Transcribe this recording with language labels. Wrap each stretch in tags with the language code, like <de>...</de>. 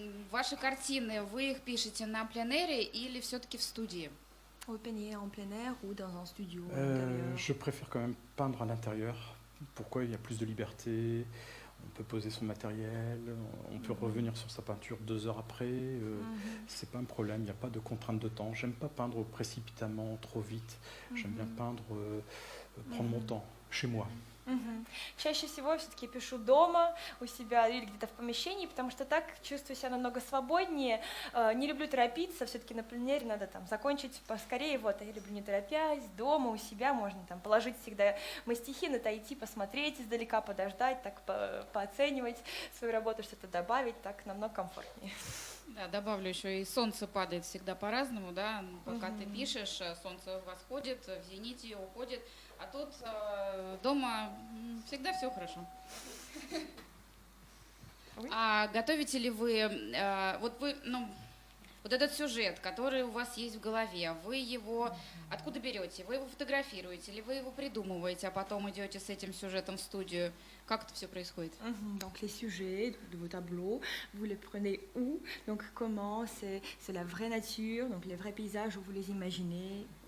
<ru>Ваши картины, вы их пишете на пленэре или все-таки в студии?</ru> <fr>Vous peignez en plein air ou dans un studio Je préfère quand même peindre à l'intérieur. Pourquoi? Il y a plus de liberté, on peut poser son matériel, on peut revenir sur sa peinture 2 heures après. C'est pas un problème, il n'y a pas de contrainte de temps. J'aime pas peindre précipitamment, trop vite. J'aime bien peindre, prendre mon temps, chez moi.</fr> <ru>Чаще всего все-таки пишу дома, у себя или где-то в помещении, потому что так чувствую себя намного свободнее. Не люблю торопиться, все-таки на пленэре надо там закончить поскорее, вот, а я люблю не торопясь, дома у себя можно там положить всегда мастихин, отойти, посмотреть издалека, подождать, так пооценивать свою работу, что-то добавить, так намного комфортнее. Да, добавлю еще, и солнце падает всегда по-разному, да, пока ты пишешь, солнце восходит, в зените уходит, а тут дома всегда все хорошо. А готовите ли вы, вот этот сюжет, который у вас есть в голове, вы его откуда берете? Вы его фотографируете или вы его придумываете, а потом идете с этим сюжетом в студию? Как это все происходит?</ru> <fr>Donc les sujets de vos tableaux, vous les prenez où? Donc comment? C'est la vraie nature, donc les vrais paysages où vous les imaginez?</fr>